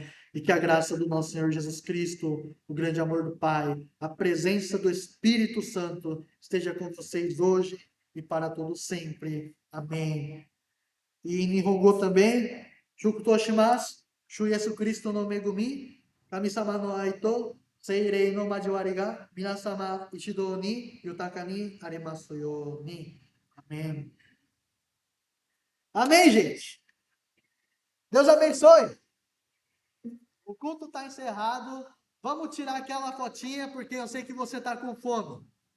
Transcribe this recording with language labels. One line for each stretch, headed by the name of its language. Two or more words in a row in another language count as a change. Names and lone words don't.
Portuguese: E que a graça do nosso Senhor Jesus Cristo, o grande amor do Pai, a presença do Espírito Santo esteja com vocês hoje e para todos sempre. Amém. E Nihongo também,
Japanese: 祝祷します、主イエス・キリストの恵み、神様の愛と、聖霊の交わりが皆様一同に豊かにありますように.
Portuguese: Amém. Amém, gente. Deus abençoe. O culto está encerrado. Vamos tirar aquela fotinha porque eu sei que você está com fome.